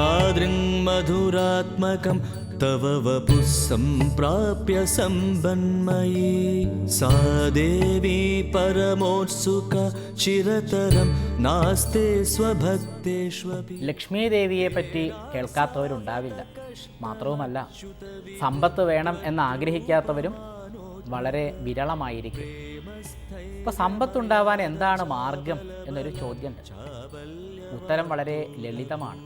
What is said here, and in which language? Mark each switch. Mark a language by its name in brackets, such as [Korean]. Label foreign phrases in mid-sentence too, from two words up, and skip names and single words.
[Sanskrit] तादृङ्मधुरात्मकं तव वपुः सम्प्राप्य सम्बन्मयी सा देवी परमोत्सुका चिरतरं नास्ते स्वभक्तेष्वपि. [Malayalam] ലക്ഷ്മി ദേവിയെ പറ്റി കേൾക്കാത്തവരുണ്ടാവില്ല. മാത്രവുമല്ല, സമ്പത്ത് വേണം എന്ന് ആഗ്രഹിക്കാത്തവരും വളരെ വിരളമായിരിക്കും. ഇപ്പോൾ സമ്പത്തുണ്ടാവാൻ എന്താണ് മാർഗം എന്നൊരു ചോദ്യം. ഉത്തരം വളരെ ലളിതമാണ്.